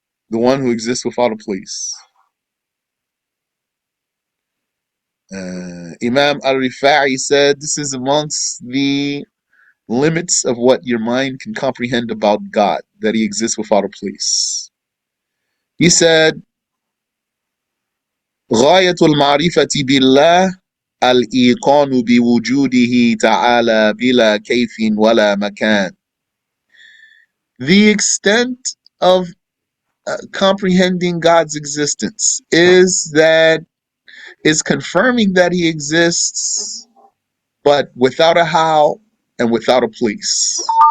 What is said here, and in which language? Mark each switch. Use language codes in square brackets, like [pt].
[en] The one who exists without a place. Imam al-Rifa'i said, this is amongst the limits of what your mind can comprehend about God, that he exists without a place. He said, [ar] غاية المعرفة بالله الإيقان بوجوده تعالى بلا كيف ولا مكان. [en] The extent of comprehending God's existence is confirming that he exists, but without a how and without a place.